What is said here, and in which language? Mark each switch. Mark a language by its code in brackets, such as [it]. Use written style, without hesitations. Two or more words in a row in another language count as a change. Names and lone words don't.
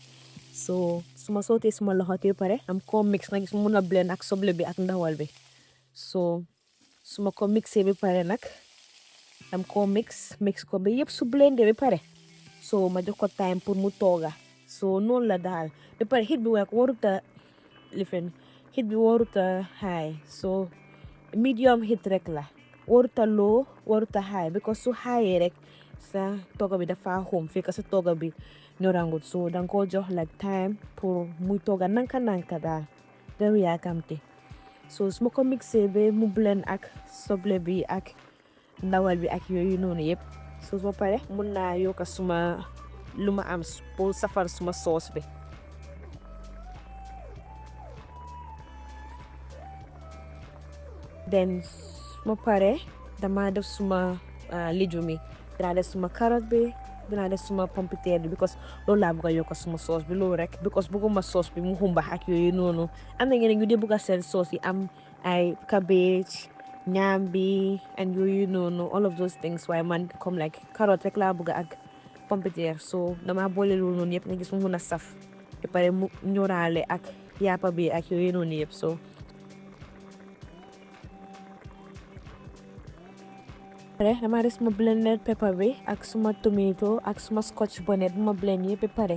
[wo] So suma sottee suma laxati bi pare am ko mix nga gis mun a blend ak soble bi ak ndawal bi. So suma ko mixé bi pare nag am ko mix ko ba yëpp su blendé bi pare so ma jox ko time pour mu tooga. So noonu la daal ba pare heat bi waruta high, so [en] medium heat [wo] rek la, waruta low waruta high because su high rek sa tooga bi dafa xum fekk sa tooga bi ñorangut. So danga ko jox [en] like time [wo] pour muy tooga nanka daal daw yaakamte. So su ma ko mixé ba mu blend ak soble bi ak ndawal bi ak yooyu noonu yëpp, so su ma pare mun naa yokka suma lu ma am pour safar suma sauce bi. Den ma pare dama def suma lijum yi, dinaa def suma carotte bi, dinaa def suma pompiteer bi because loolu laa bëgg a yokka suma sauce bi loolu rek because bëgguma sauce bi mu xumba ak yooyu noonu. Am na ñeneen ñu dee bëgg a seen sauce yi am ay cabbage ñaambi and yooyu noonu [en] all of those things, [wo] waaye man comme like carotte rek laa bëgg ak pompiteer. So dama boole loolu noonu yëpp nga gis mu mun a saf ba pare mu ñoraale ak yappa bi ak yooyu noonu yëpp. So pare dama def suma [en] blended pepper [wo] bi ak suma tomato ak suma [en] scotch bonnet [wo] bu ma blend yëpp ba pare.